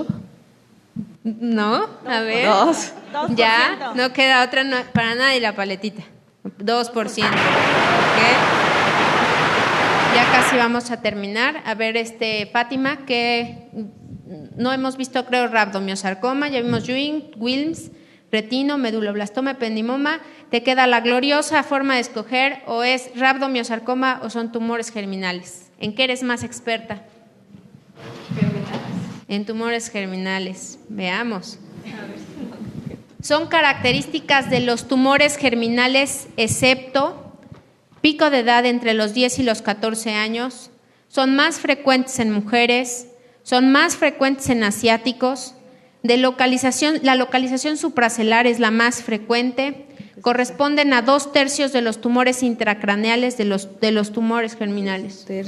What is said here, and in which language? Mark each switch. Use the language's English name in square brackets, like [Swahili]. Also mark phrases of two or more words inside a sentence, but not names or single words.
[Spanish] No, a ver. 2. Ya, no queda otra para nadie la paletita. 2%. ¿Ok? Ya casi vamos a terminar. A ver, Fátima, que no hemos visto, creo, rhabdomiosarcoma, ya vimos Ewing, Wilms, retino, meduloblastoma, ependimoma. Te queda la gloriosa forma de escoger, o es rhabdomiosarcoma o son tumores germinales. ¿En qué eres más experta? En tumores germinales. Veamos. Son características de los tumores germinales, excepto pico de edad entre los 10 y los 14 años, son más frecuentes en mujeres, son más frecuentes en asiáticos, la localización supracelular es la más frecuente, corresponden a 2/3 de los tumores intracraneales de los tumores germinales.